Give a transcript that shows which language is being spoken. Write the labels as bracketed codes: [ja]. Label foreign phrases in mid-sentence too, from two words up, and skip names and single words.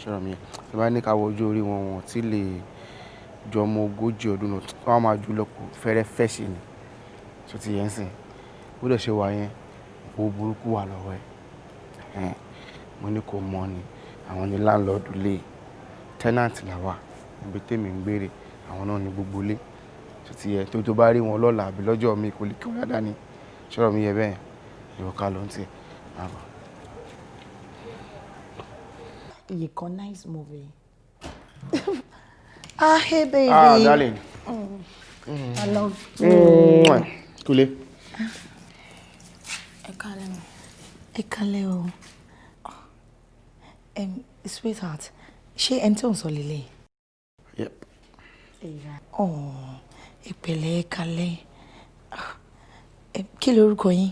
[yo] ṣọ́rọ̀ mi ẹ bá ní ká wo ojú orí wọn tí lè jọ ọmọ 40 ọdún náà wọ́n máa jù lọ́pọ̀ fẹ́rẹ́ fẹ́ṣì ni tó ti yẹn sìn bó dẹ̀ ṣe wà yẹn owó burúkú wà lọ́wọ́ ẹ̀ mo ní kò mọ̀ ni àwọn ní láńlọ́ọ̀dù lé tẹ́nàntì làwà ibi tèmi ń gbére àwọn náà ní gbogbo lé tó ti yẹ tó bá rí wọn lọ́la àbí lọ́jọ́ mi kò lè kí wọ́n dáadáa ni ṣọ́rọ̀ mi yẹ bẹ́ẹ̀ ìwọ̀ká ló ń tiẹ̀ máa bọ̀. Yiko, [en] nice movie. Hey baby. Darling. I love you. [yo] Kule. Ẹ kálẹ́ o. Sweetheart, ṣé ẹni tí ò ń sọ lélẹ̀? Yep. Ìpẹ̀lẹ́ ẹ kálẹ́. Kí lorúkọ yín?